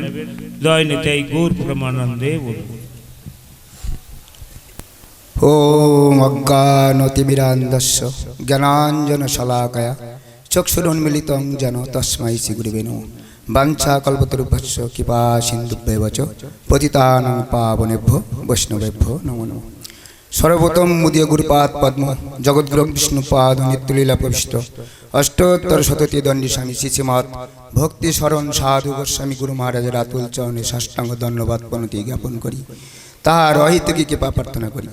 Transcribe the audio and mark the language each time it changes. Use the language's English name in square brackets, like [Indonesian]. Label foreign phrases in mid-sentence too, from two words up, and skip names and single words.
[Bangla] জয় নিতাই গৌর প্রেমানন্দে বলুন। [Sanskrit] ওম অজ্ঞানতিমিরান্ধস্য জ্ঞানাঞ্জনশলাকয়া চক্ষুरुन्मीलितं যেন তস্मै শ্রীগুরুবে নমঃ। বাঞ্ছাকল্পতরুভ্যশ্চ কৃপা সিন্ধুভ্যেব চ পতিতানাং পাবনেভ্যো বৈষ্ণবেভ্যো নমো নমঃ। [Bangla] সর্বপ্রথম মুদীয় গুরুপাদ পদ্ম জগদ্গুরু বিষ্ণুপাদ নিত্যলীলা প্রবিষ্ট অষ্টোত্তর শততী দণ্ডী স্বামী শ্রীমৎ ভক্তি শরণ সাধু গোস্বামী গুরু মহারাজের আতুল চরণে সাষ্টাঙ্গ ধন্যবাদ প্রণতি জ্ঞাপন করি, তাহার অহিতকী কৃপা প্রার্থনা করি।